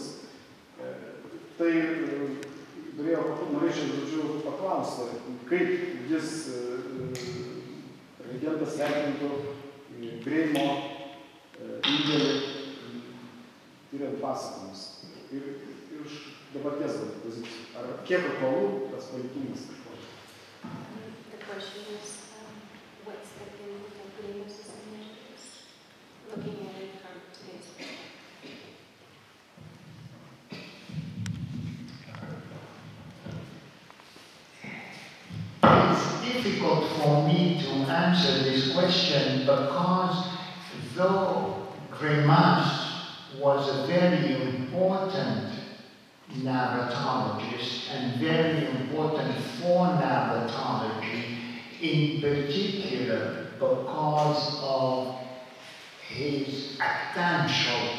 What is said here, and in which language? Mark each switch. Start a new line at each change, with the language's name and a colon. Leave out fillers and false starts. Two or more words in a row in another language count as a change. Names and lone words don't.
Lithuanian: Tai norėčiau paklausti, kaip jis reagentas vertintų Greimo indėlį tyrant pasakojimus. Ir iš dabarties pozicijų. Ar kiek aktualu tas palikimas kažkoks?
English: The question is, what's the impact of Greimo's initiatives? Looking at it from today's perspective. It's difficult for me to answer this question because though Greimas was a very important narratologist and very important for narratology, in particular because of his actantial